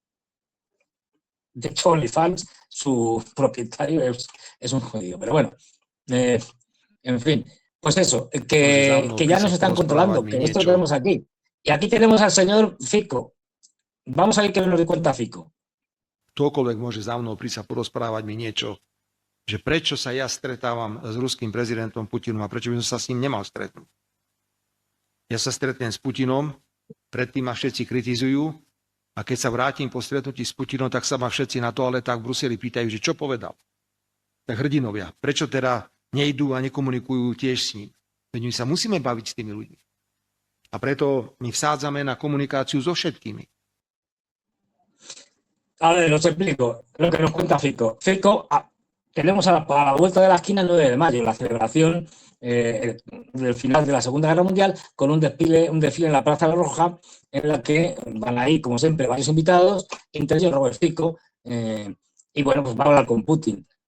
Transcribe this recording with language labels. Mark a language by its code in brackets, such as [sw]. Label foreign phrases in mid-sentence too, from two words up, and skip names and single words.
[es] De hecho, OnlyFans, su propietario es un judío, pero bueno, en fin, pues eso, que ya nos están controlando, que esto lo tenemos aquí. Y aquí tenemos al señor Fico. Vamos a ver qué nos cuenta Fico. [sk] Ktokoľvek môže za mnou prísť a porozprávať mi niečo, že prečo sa ja stretávam s ruským prezidentom Putinom a prečo by som sa s ním nemal stretnúť. Ja sa stretnem s Putinom, predtým ma všetci kritizujú a keď sa vrátim po stretnutí s Putinom, tak sa ma všetci na toaletách v Bruseli pýtajú, že čo povedal. Tak hrdinovia, prečo teda nejdú a nekomunikujú tiež s ním? Veď my sa musíme baviť s tými ľuďmi. A preto my vsádzame na komunikáciu so všetkými. [es] A ver, os explico lo que nos cuenta Fico. Fico, tenemos a la vuelta de la esquina el 9 de mayo, la celebración del final de la Segunda Guerra Mundial, con un desfile en la Plaza Roja, en la que van a ir, como siempre, varios invitados, entre ellos Robert Fico, y bueno, pues va a hablar con Putin.